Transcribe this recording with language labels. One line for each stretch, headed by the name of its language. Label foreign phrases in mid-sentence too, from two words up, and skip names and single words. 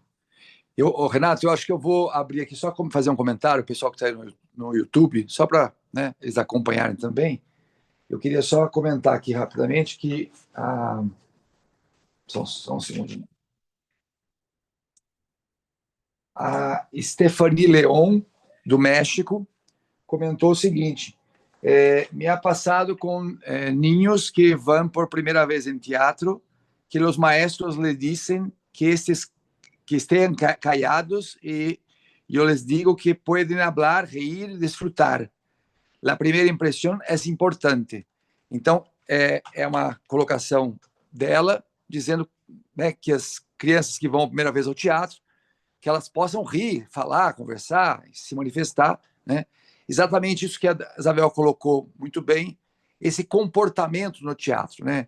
Portuguese: Renato, eu acho que eu vou abrir aqui só como fazer um comentário, o pessoal que está aí no YouTube, só para, né, eles acompanharem também. Eu queria só comentar aqui rapidamente que. Só um segundinho. A Stephanie Leon, do México, comentou o seguinte:
Spanish: me ha pasado com niños que
Portuguese: vão por primeira vez em teatro, que os
Spanish: maestros le dicen que estén callados y yo les digo que pueden hablar, reír y disfrutar.
Portuguese: La primeira impressão é importante. Então, é uma colocação dela dizendo, né, que as crianças que vão a primeira vez ao teatro, que elas possam rir, falar, conversar, se manifestar, né? Exatamente isso que a Isabel colocou muito bem, esse comportamento no teatro, né?